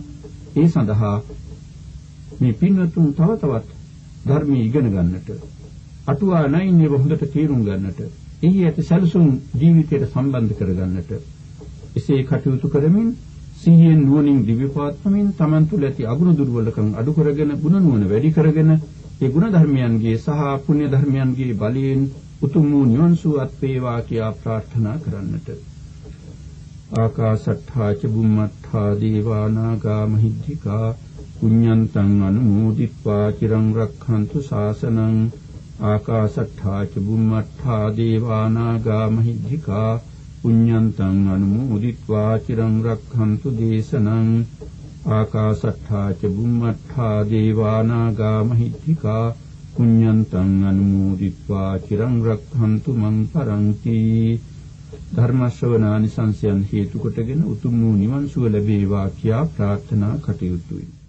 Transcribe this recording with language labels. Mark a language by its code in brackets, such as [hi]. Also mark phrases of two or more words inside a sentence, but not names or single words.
[si] ඒ සඳහා මේ පින්වතුන් තව තවත් ධර්මයේ ඉගෙන ගන්නට, අටුවා නැයිනේ හොඳට තේරුම් ගන්නට, එහි ඇති සැලසුම් ජීවිතයට සම්බන්ධ කරගන්නට එසේ කටයුතු කරමින් සිහියෙන් නුවණින් දිවිපවත්වමින් තමන් තුළ ඇති අගුණ දුර්වලකම් අඩු කරගෙන ගුණ නුවණ වැඩි කරගෙන ඒ ගුණ ධර්මයන්ගේ සහ පුණ්‍ය ධර්මයන්ගේ බලයෙන් උතුම් වූ නිවන් සුවත් වේවා කියා ප්‍රාර්ථනා කරන්නට. [pi] ආකාශට්ඨා ච බුම්මට්ඨා දේවා නාග මහිද්దికා පුඤ්ඤන්තං අනුමෝදිත්වා චිරං රක්ඛන්තු ශාසනං. ආකාශට්ඨා ච බුම්මට්ඨා දේවා නාග මහිද්దికා පුඤ්ඤන්තං අනුමෝදිත්වා චිරං රක්ඛන්තු දේශනං. ආකාශට්ඨා ච බුම්මට්ඨා දේවා නාග මහිද්దికා පුඤ්ඤන්තං අනුමෝදිත්වා චිරං රක්ඛන්තු මං පරන්ති. [si] ධර්ම ශ්‍රවණානිසංසයන් හේතු කොටගෙන උතුම් වූ නිවන් සුව ලැබේවා කියා ප්‍රාර්ථනා කටයුතුයි.